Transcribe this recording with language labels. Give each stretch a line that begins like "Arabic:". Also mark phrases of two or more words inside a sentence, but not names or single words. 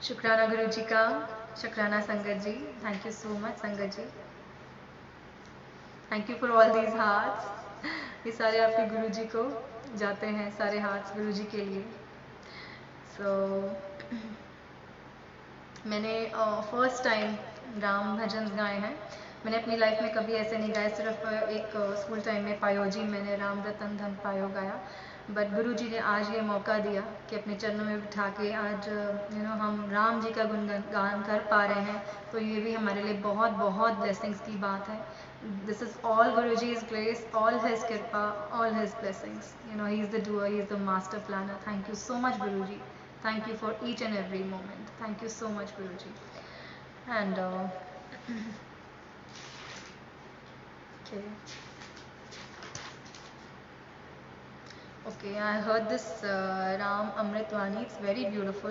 Hindi: शुक्राना गुरु जी का, शुक्राना संगत जी,
English: thank you so much संगत जी, thank you for all these hearts.
Hindi: ये सारे आपके गुरु जी को जाते हैं, सारे हार्ट्स गुरु जी के लिए। सो मैंने
English: first time
Hindi: राम भजन गाए हैं। मैंने अपनी लाइफ में कभी ऐसे नहीं गाए, सिर्फ एक
English: school time
Hindi: में पायो जी मैंने राम रतन धन पायो गाया। बट गुरु जी ने आज ये मौका दिया कि अपने चरणों में बिठा के आज हम राम जी का गुणगान कर पा रहे हैं, तो ये भी हमारे लिए बहुत बहुत ब्लेसिंग्स की बात है।
English: this is all गुरु जी is grace, all his कृपा, all his blessings. he is the doer, he is the master planner. thank you so much गुरु जी, thank you for each and every moment, thank you so much Guruji. And okay, okay, I heard this Ram Amrit Vani, it's very beautiful.